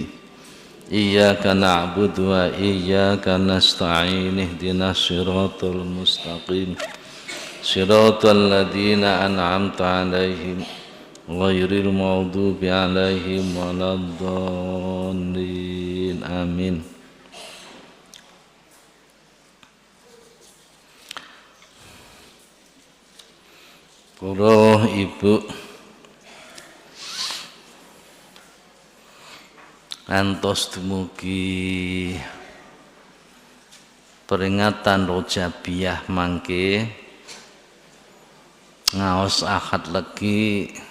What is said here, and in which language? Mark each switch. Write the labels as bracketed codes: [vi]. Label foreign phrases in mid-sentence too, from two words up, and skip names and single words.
[ar] إياك نعبد وإياك نستعين. اهدنا الصراط المستقيم صراط الذين أنعمت عليهم غير المغضوب عليهم ولا الضالين. آمين. [jv] Kula ibu antos dumugi peringatan Rojabiyah mangke ngaos Ahad Legi